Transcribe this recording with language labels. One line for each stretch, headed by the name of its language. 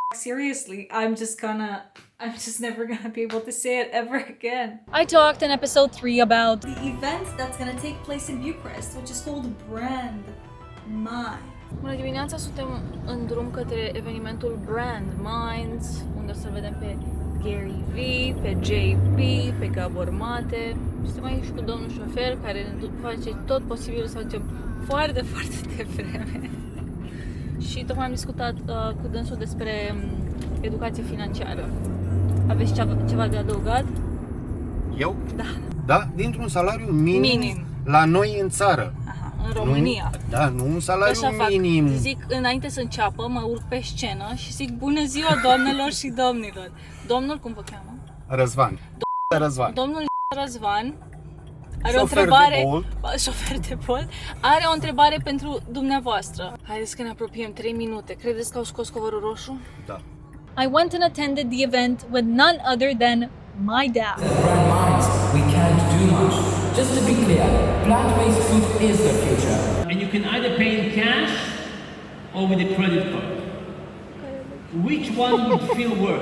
English: seriously, I'm just never gonna be able to say it ever again. I talked in episode 3 about the event that's gonna take place in Bucharest, which is called Brand Mind.
Romanian: Bună dimineața, suntem în drum către evenimentul Brand Minds, unde o să vedem pe Gary V, pe JP, pe Gabor Mate. Suntem aici cu domnul șofer care ne face tot posibilul să facem foarte, foarte devreme. Și tocmai am discutat cu dânsul despre educație financiară. Aveți ceva de adăugat? Eu? Da. Da, dintr-un salariu minim la noi în țară. Aha, în România. Nu un salariu Așa minim. fac. Zic, înainte să înceapă, mă urc pe scenă și zic bună ziua doamnelor și domnilor. Domnul, cum vă cheamă? Răzvan. Răzvan. Domnul Răzvan are o întrebare. Șofer de Bolt. Are o întrebare pentru dumneavoastră. Haideți că ne apropiem 3 minute. Credeți că au scos covorul roșu? Da.
English: I went and attended the event with none other than my dad. Brand Minds, we can't do much. Just to be clear, plant-based food is the future. And you can either pay in cash or with a credit card. Which one would feel worse?